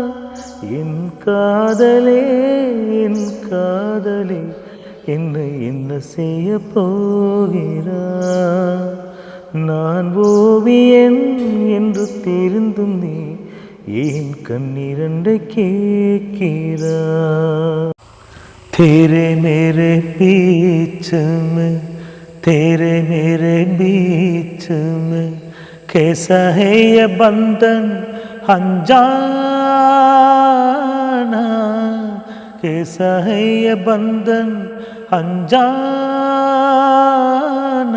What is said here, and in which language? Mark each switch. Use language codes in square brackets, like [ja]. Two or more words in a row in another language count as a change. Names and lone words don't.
[ta] என் காதலே என் காதலே என்னை என்ன செய்ய போகிறாய்? நான் ஓவியன் என்று தெரிந்தும் நீ ஏன் கண்ணீரண்டை கேட்கிறாய்? [hi] तेरे मेरे बीच में तेरे मेरे बीच में कैसा है ये बंधन अनजाना? कैसा है ये बंधन अनजाना?